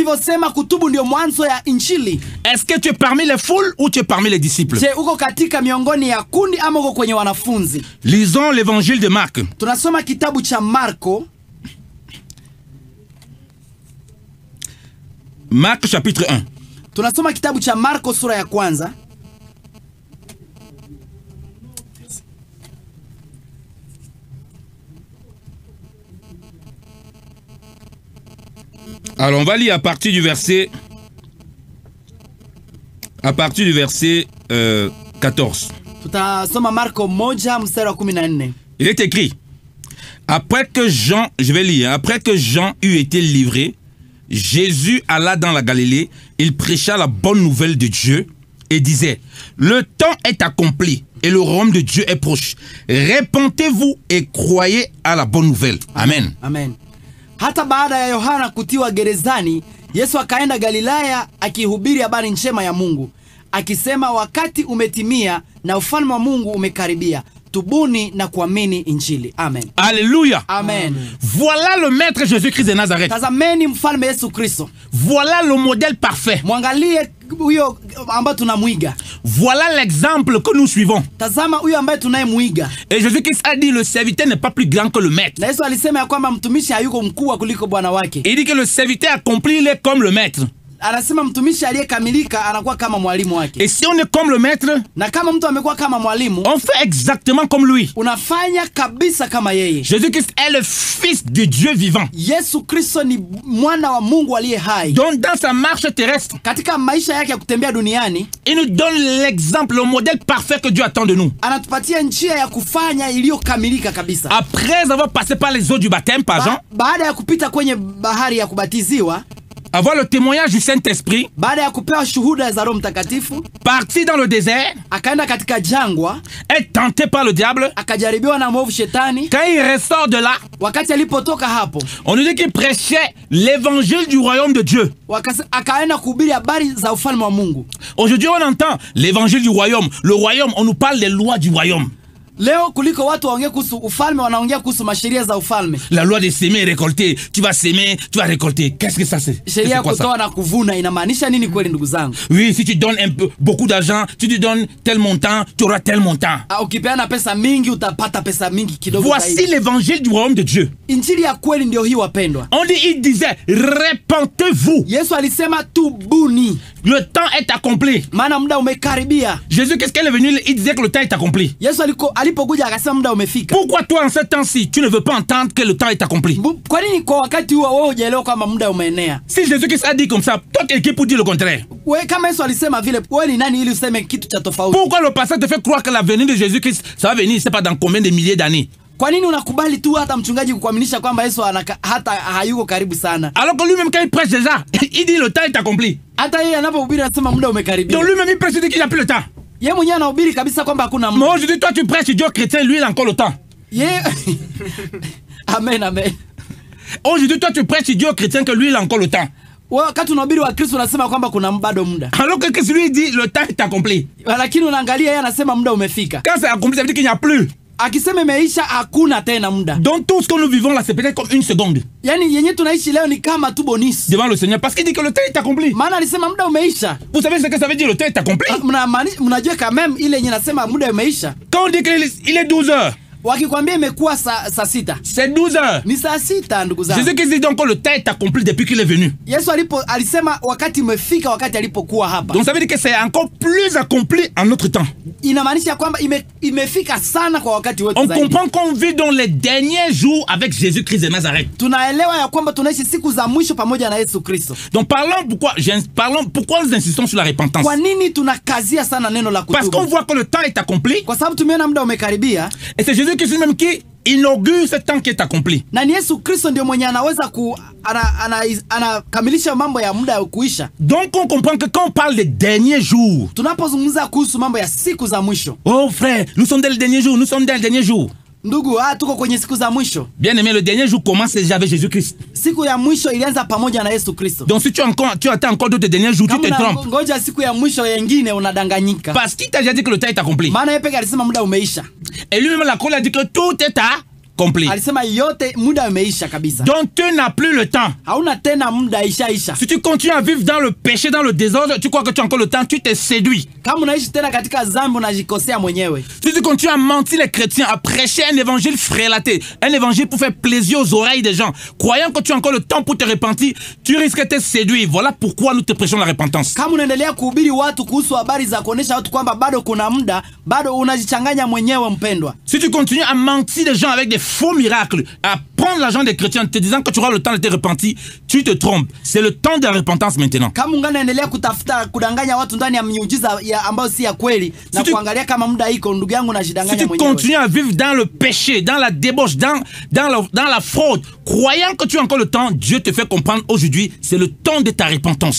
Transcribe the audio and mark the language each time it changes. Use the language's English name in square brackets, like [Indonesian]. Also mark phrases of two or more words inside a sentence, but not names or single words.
[French] Est-ce que tu es parmi les foules ou tu es parmi les disciples? Lisons l'évangile de Marc. Marc chapitre 1. [Swahili] Tunasoma kitabu cha Marko sura ya kwanza. [French] Alors on va lire à partir du verset 14. [Swahili] Tutasoma Marko 1 mstari wa 14. [French] Il est écrit: Après que Jean eut été livré, Jésus alla dans la Galilée, il prêcha la bonne nouvelle de Dieu et disait: Le temps est accompli et le royaume de Dieu est proche. Repentez-vous et croyez à la bonne nouvelle. Amen. Amen. [Swahili] Hata baada ya Yohana kutiwa gerezani, Yesu akaenda Galilaya akihubiri habari njema ya Mungu, akisema wakati umetimia na ufalme wa Mungu umekaribia. Tubuni na kuamini injili. Amen. Alléluia. Amen. [French] Voilà le maître Jésus-Christ de Nazareth. [Swahili] Tazameni mfalme Yesu Kristo. [French] Voilà le modèle parfait. [Swahili] Mwangalie huyo ambaye tunamwiga. [French] Voilà l'exemple que nous suivons. [Swahili] Tazama huyo ambaye tunayemuiga. [French] Et Jésus-Christ a dit le serviteur n'est pas plus grand que le maître. [Swahili] Na Yesu alisema ya kwamba mtumishi hayuko mkuu kuliko bwana wake. [French] Il dit que le serviteur accompli il est comme le maître. [Swahili] Anasema mtumishi aliyekamilika anakuwa kama mwalimu wake. [French] Et si on est comme le maître, [Swahili] na kama mtu amekuwa kama mwalimu, [French] on fait exactement comme lui. [Swahili] Unafanya kabisa kama yeye. [French] Jésus-Christ est le fils de Dieu vivant. [Swahili] Yesu Kristo ni mwana wa Mungu aliye hai. [French] Donc dans sa marche terrestre, [Swahili] katika maisha yake ya kutembea duniani, [French] il nous donne l'exemple, le modèle parfait que Dieu attend de nous. [Swahili] Anatupatia njia ya kufanya iliyokamilika kabisa. [French] Après avoir passé par les eaux du baptême par Jean, [Swahili] baada ya kupita kwenye bahari ya kubatiziwa, [French] avoir le témoignage du Saint-Esprit, [Swahili] baada ya kupewa shuhuda za Roho Mtakatifu, [French] parti dans le désert, [Swahili] akaenda katika jangwa, [French] est tenté par le diable, [Swahili] akajaribiwa na mwovu shetani. [French] Quand il ressort de là, [Swahili] wakati alipotoka hapo, [French] on nous dit qu'il prêchait l'évangile du royaume de Dieu. [Swahili] Akaenda kuhubiri habari za ufalme wa Mungu. [French] Aujourd'hui on entend l'évangile du royaume. Le royaume, on nous parle des lois du royaume. [Swahili] Leo kuliko watu waongea kuhusu ufalme, wanaongea kuhusu masheria za ufalme. [French] La loi de s'aimer et récolter. Tu vas s'aimer, tu vas récolter. Qu'est-ce que ça c'est? [Swahili] Sheria ya kutoa na kuvuna inamaanisha nini kweli ndugu zangu? [French] Oui, si tu donnes beaucoup d'argent, tu te donnes tel montant, tu auras tel montant. [Swahili] Ukipeana pesa mingi utapata pesa mingi kidogo. [French] Voici l'évangile du royaume de Dieu. [Swahili] Injili ya kweli ndio hii wapendwa. [French] On dit, il disait, répentez-vous. [Swahili] Yesu alisema tubuni. [French] Le temps est accompli. [Swahili] Maana muda umekaribia. [French] Jésus, qu'est-ce qu'elle est venue? Il disait que le temps est accompli. [Swahili] Yesu alipokuja akasema muda umefika. [French] Pourquoi toi en ce temps-ci, tu ne veux pas entendre que le temps est accompli? [Swahili] Kwa nini kwa wakati huo wewe hujaelewa kama muda umeenea? [French] Si Jésus-Christ a dit comme ça, toi tu es qui pour dire le contraire? [Swahili] Wewe kama Yesu alisema vile, wewe ni nani ili useme kitu cha tofauti? [French] Pourquoi le pasteur te fait croire que la venue de Jésus-Christ, ça va venir, c'est pas dans combien de milliers d'années? [Swahili] Kwa nini unakubali tu hata mchungaji kukuaminisha kwamba Yesu hata hayuko karibu sana? [French] Alors que lui-même quand il prêche déjà, il dit le temps est accompli. [Swahili] Hata yeye anapohubiri anasema muda umekaribia. [French] Donc lui-même il prêche, il dit qu'il n'y a plus le temps. [Swahili] Yeye mwenyewe anahubiri kabisa kwamba hakuna muda. [French] Mais aujourd'hui toi tu prêches Dieu chrétien, lui il a encore le temps. Amen, amen. Aujourd'hui toi tu prêches Dieu chrétien que lui il a encore le temps. [Swahili] Wakati unahubiri wa Kristo unasema kwamba kuna bado muda. [French] Alors que Christ lui dit le temps est accompli. [Swahili] Lakini unaangalia yeye anasema muda umefika. [French] Quand c'est accompli, ça veut dire qu'il n'y a plus. [Swahili] Akisema imeisha hakuna tena muda. [French] Donc tout ce que nous vivons là c'est peut-être comme une seconde. [Swahili] Yani yenye tunaishi leo ni kama tu bonus [French] devant le Seigneur parce qu'il dit que le temps est accompli. [Swahili] Maana alisema muda umeisha. [French] Vous savez ce que ça veut dire le temps est accompli? [Swahili] Mnajua [French] quand même [Swahili] ile yenye nasema muda umeisha. [French] Quand on dit qu'il est 12 heures. [Swahili] Wakikwambia imekuwa saa sita. [French] C'est 12 heures. [Swahili] Ni saa sita ndugu zangu. [French] Jésus qui dit donc que le temps est accompli depuis qu'il est venu. [Swahili] Yesu alisema wakati umefika wakati alipokuwa hapa. [French] Donc ça veut dire que c'est encore plus accompli en notre temps. [Swahili] Inamaanisha kwamba imefika sana kwa wakati wetu zaidi. [French] On comprend qu'on vit dans les derniers jours avec Jésus-Christ de Nazareth. [Swahili] Tunaelewa ya kwamba tunaishi siku za mwisho pamoja na Yesu Kristo. [French] Donc pourquoi nous insistons sur la repentance? [Swahili] Kwa nini tunakazia sana neno la kutubu? [French] Parce qu'on voit que le temps est accompli. [Swahili] Kwa sababu tumeona muda umekaribia. [French] Et c'est Jésus qui lui-même qui inaugure ce temps qui est accompli. [Swahili] Na ni Yesu Kristo ndio mwenye anaweza anakamilisha mambo ya muda ya kuisha. [French] Donc on comprend que quand on parle des derniers jours, [Swahili] tunapozungumza kuhusu mambo ya siku za mwisho. [French] Oh frère, nous sommes dans les derniers jours, nous sommes dans les derniers jours. [Swahili] Ndugu, tuko kwenye siku za mwisho. [French] Bien aimé, le dernier jour commence déjà avec Jésus-Christ. [Swahili] Siku ya mwisho ilianza pamoja na Yesu Kristo. [French] Donc si tu attends encore d'autres derniers jours, tu te trompes. [Swahili] Ngoja siku ya mwisho yengine unadanganyika. [French] Parce qu'il t'a déjà dit que le temps est accompli. [Swahili] Maana yeye pekee alisema muda umeisha. [French] Et lui-même la Bible a dit que tout est accompli. [Swahili] Alisema yote muda umeisha kabisa. [French] Donc tu n'as plus le temps. [Swahili] Hauna tena muda isha. [French] Si tu continues à vivre dans le péché, dans le désordre, tu crois que tu as encore le temps, tu te séduis. [Swahili] Kama unaishi tena katika dhambi unajikosea mwenyewe. [French] Si tu continues à mentir les chrétiens, à prêcher un évangile frélaté, un évangile pour faire plaisir aux oreilles des gens, croyant que tu as encore le temps pour te repentir, tu risques de te séduire. Voilà pourquoi nous te prêchons la repentance. [Swahili] Kama unaendelea kuhubiri watu kuhusu habari za kuonesha watu kwamba bado kuna muda, bado unajichanganya mwenyewe mpendwa. [French] Si tu continues à mentir les gens avec des faux miracles, à prendre l'argent des chrétiens te disant que tu auras le temps de te repentir, tu te trompes. C'est le temps de la repentance maintenant. [Swahili] Kama unaendelea kutafuta kudanganya watu ndani ya miujiza ambayo si ya kweli na kuangalia kama muda iko, ndugu yangu, unajidanganya mwenyewe. [French] Si tu continues à vivre dans le péché, dans la débauche, dans la fraude, croyant que tu as encore le temps, Dieu te fait comprendre aujourd'hui, c'est le temps de ta repentance.